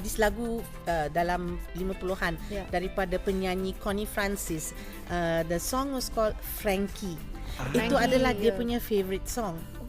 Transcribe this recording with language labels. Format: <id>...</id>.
<ms>This lagu dalam 50-an daripada penyanyi Connie Francis.</ms> <en>The song was called Frankie.</en> <ms>Itu adalah dia punya</ms> <en>favorite song.</en>